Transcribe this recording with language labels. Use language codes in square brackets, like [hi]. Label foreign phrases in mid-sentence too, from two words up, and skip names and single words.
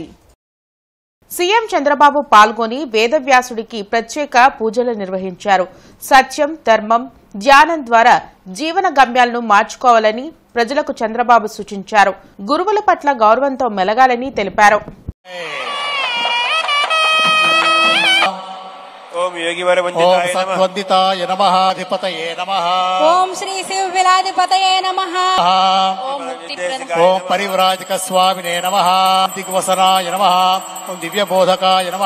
[te] సీఎం చంద్రబాబు పాల్గొని వేదవ్యాసుడికి ప్రత్యేక పూజలు నిర్వహించారు. సత్యం, ధర్మం, ధ్యానం ద్వారా జీవన గమ్యాలను మార్చుకోవాలని ప్రజలకు చంద్రబాబు సూచించారు. గురువుల పట్ల గౌరవంతో మెలగాలని తెలిపారు. [sa] ओम योगिवरवंदिताय नमः। ओम सद्वंदिताय नमः। अधिपतये नमः। ओम श्री शिवविलाधिपतये नमः। ओम मुक्तिप्रदाय ओम परिव्राजक स्वामिने नमः। दिग्वसनाय नमः। ओम दिव्यबोधकाय नमः।